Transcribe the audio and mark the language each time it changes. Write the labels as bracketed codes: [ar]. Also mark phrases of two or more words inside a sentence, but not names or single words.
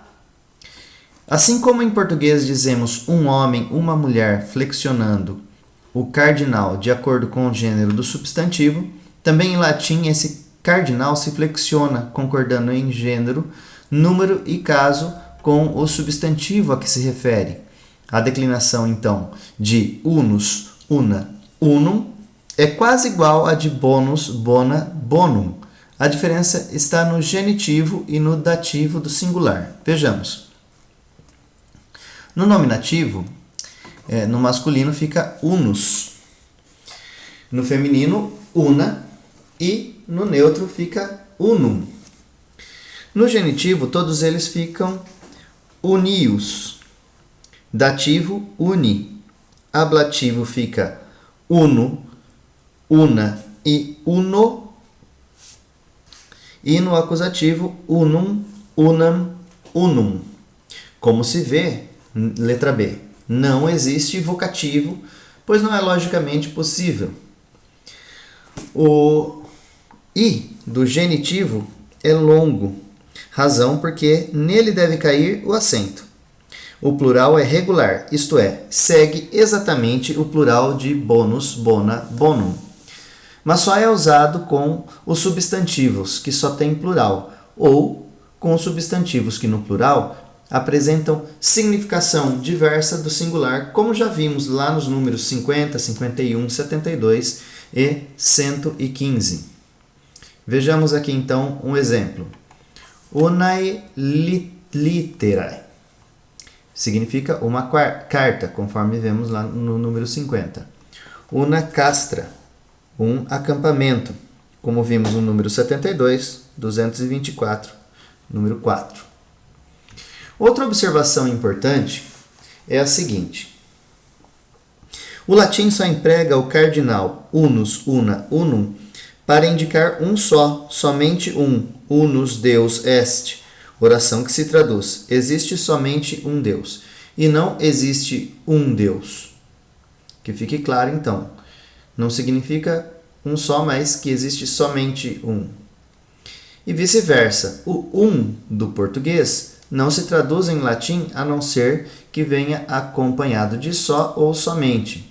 [pt] Assim como em português dizemos um homem, uma mulher, flexionando o cardinal de acordo com o gênero do substantivo, também em latim esse cardinal se flexiona, concordando em gênero, número e caso com o substantivo a que se refere. A declinação, então, de [la] unus, una, unum [pt] é quase igual à de [la] bonus, bona, bonum. [pt] A diferença está no genitivo e no dativo do singular. Vejamos. No nominativo, no masculino fica unus. No feminino, una. E no neutro fica unum. No genitivo, todos eles ficam unius. Dativo, uni. Ablativo fica [la] uno, una [pt] e uno. E no acusativo, [la] unum, unam, unum. [pt] Como se vê, letra B, não existe vocativo, pois não é logicamente possível. O I do genitivo é longo, razão porque nele deve cair o acento. O plural é regular, isto é, segue exatamente o plural de [la] bonus, bona, bonum. [pt] Mas só é usado com os substantivos, que só têm plural, ou com os substantivos que no plural apresentam significação diversa do singular, como já vimos lá nos números 50, 51, 72 e 115. Vejamos aqui então um exemplo. [la] Unae literae [pt] significa uma carta, conforme vemos lá no número 50. [la] una castra, [pt] um acampamento, como vimos no número 72, 224, número 4. Outra observação importante é a seguinte: o latim só emprega o cardinal [la] unus, una, unum [pt] para indicar um só, somente um, [la] unus Deus est, [pt] oração que se traduz: existe somente um Deus, e não existe um Deus. Que fique claro então, não significa um só, mas que existe somente um. E vice-versa, o um do português não se traduz em latim a não ser que venha acompanhado de só ou somente.